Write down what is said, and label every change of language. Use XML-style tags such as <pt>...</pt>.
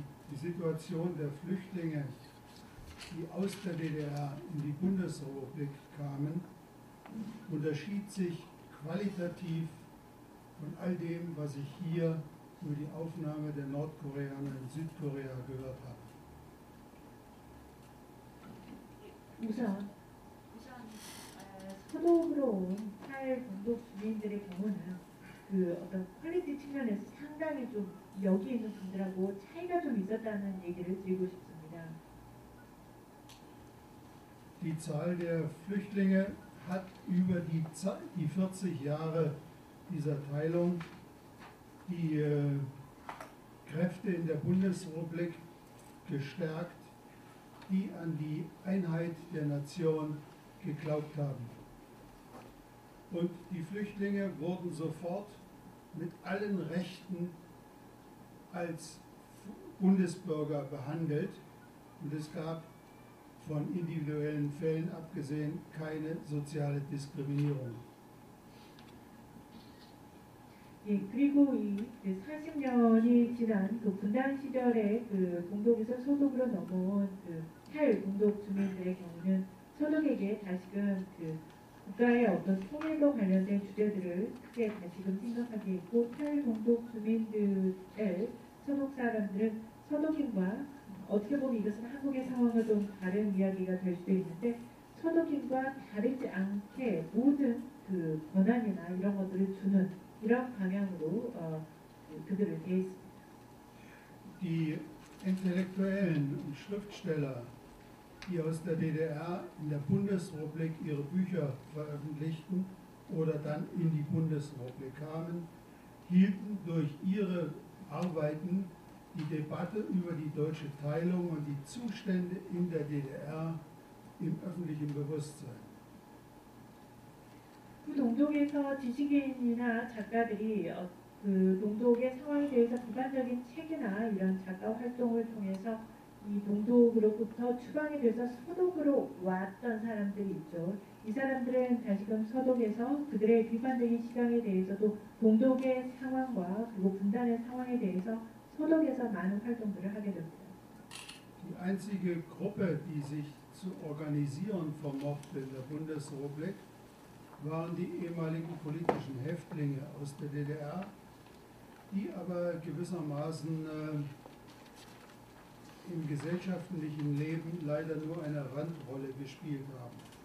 <de>Die Situation der Flüchtlinge, die aus der DDR in die Bundesrepublik kamen, unterschied sich qualitativ von all dem, was ich hier über die Aufnahme der Nordkoreaner in Südkorea gehört habe.</de> <ko>우선 서독으로 온 탈동독 주민들의 경우는 그 어떤 퀄리티 측면에서 상당히 좀 여기 있는 분들하고 차이가 좀 있었다는 얘기를 드리고 싶습니다.</ko> <de>Die Zahl der Flüchtlinge hat über die 40 Jahre dieser Teilung die Kräfte in der Bundesrepublik gestärkt, die an die Einheit der Nation geglaubt haben. Und die Flüchtlinge wurden sofort mit allen Rechten als Bundesbürger behandelt und es gab von individuellen Fällen abgesehen keine soziale Diskriminierung.</de> <ko>예, 그리고 그 40년이 지난 그 분단 시절에 그 동독에서 소독으로 넘어온 그 탈동독 주민들의 경우는 소독에게 다시금 그 국가의 어떤 통일과 관련된 주제들을 크게 다시금 생각하게 했고 탈동독 주민들의 소독 사람들은 서독인과 어떻게 보면 이것은 한국의 상황과 좀 다른 이야기가 될 수도 있는데 서독인과 다르지 않게 모든 그 권한이나 이런 것들을 주는 이런 방향으로 그들을 대했습니다.</ko> <de>Die Intellektuellen und Schriftsteller, die aus der DDR in der Bundesrepublik ihre Bücher veröffentlichten oder dann in die Bundesrepublik kamen, hielten durch ihre Arbeiten die Debatte über die deutsche Teilung und die Zustände in der DDR im öffentlichen Bewusstsein.</de> <ko>그 동독에서 지식인이나 작가들이 그 동독의 상황에 대해서 비판적인 책이나 이런 작가 활동을 통해서 이 동독으로부터 추방이 돼서 서독으로 왔던 사람들이 있죠. 이 사람들은 다시금 서독에서 그들의 비판적인 시각에 대해서도 동독의 상황과 그리고 분단의 상황에 대해서 서독에서 많은 활동들을 하게 됩니다.</ko> <de>Die einzige Gruppe, die sich zu organisieren vermochte in der Bundesrepublik, waren die ehemaligen politischen Häftlinge aus der DDR, die aber gewissermaßen im gesellschaftlichen Leben leider nur eine Randrolle gespielt haben.</de>